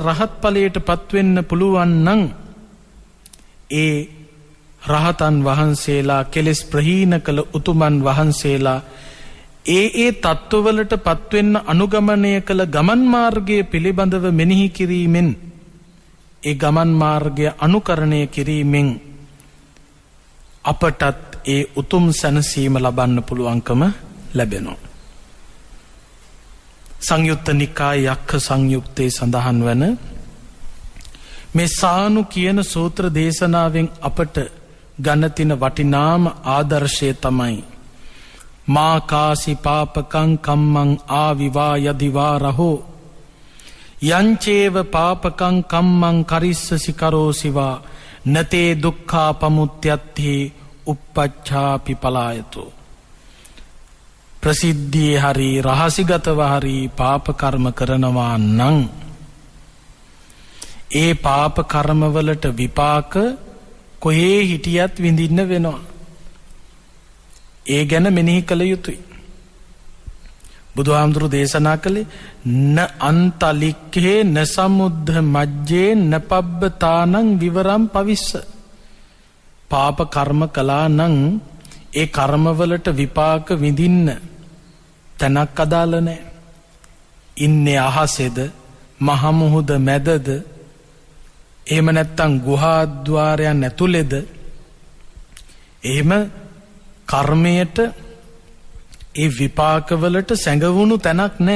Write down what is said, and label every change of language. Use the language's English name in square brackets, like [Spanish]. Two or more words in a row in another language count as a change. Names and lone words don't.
[Sinhala] රහත් ඵලයට පත් වෙන්න පුළුවන් නම්, ඒ රහතන් වහන්සේලා, කෙලෙස් ප්‍රහීන කළ උතුමන් වහන්සේලා ඒ තත්ත්වවලට පත්වෙන්න අනුගමනය කළ ගමන් මාර්ගය පිළිබඳව මෙනෙහි කිරීමෙන්, ඒ ගමන් මාර්ගය අනුකරණය කිරීමෙන් අපටත් ඒ උතුම් සැනසීම ලබන්න පුළුවන්කම ලැබෙනවා. සංයුත්ත නිකාය යක්ඛ සංයුත්තේ සඳහන් වන මේ සානු කියන සූත්‍ර දේශනාවෙන් අපට ගණතින වටිනාම ආදර්ශය තමයි [Pali] මා කාසි පාපකං කම්මං ආවිවා යදිවා රහෝ යංචේව පාපකං කම්මං කරිස්සසි කරෝසිවා නතේ දුක්ඛා පමුත්‍යත්ති uppacchāpi palayatu. [Sinhala] ප්‍රසිද්ධියේ හරි රහසිගතව හරි පාප කර්ම කරනවා නම් ඒ පාප කර්මවලට විපාක කොහේ හිටියත් විඳින්න වෙනවා. ඒ ගැන මෙනෙහි කළ යුතුයි. බුදුහාමුදුරු දේශනා කළේ [Pali] න අන්තලික්කේ න සමුද්ධ මජ්ජේ න පබ්බතානං විවරම් පවිස්ස. [Sinhala] පාප කර්ම කළා නම් ඒ කර්මවලට විපාක විඳින්න තැනක් අදාළ නැහැ. ඉන්නේ අහසේද මහ මුහුද මැදද එහෙම නැත්නම් ගුහාද්වාරයන් ඇතුළේද එහෙම කර්මයට ඒ විපාකවලට සැඟවුණු තැනක් නැහැ.